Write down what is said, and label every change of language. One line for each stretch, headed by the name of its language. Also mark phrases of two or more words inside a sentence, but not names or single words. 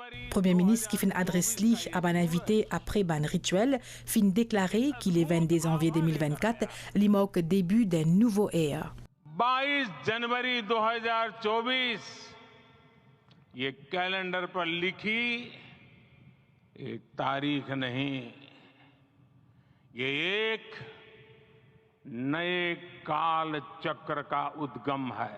Morisyen: Premier ministre qui fin adresse li à ban invité après ban rituel fin déclaré qu'il est 22 janvier 2024 li marque début d'un nouveau ère.
Hindi: 22 जनवरी 2024 ये कैलेंडर पर लिखी एक तारीख नहीं, ये एक नए काल चक्र का उद्गम है।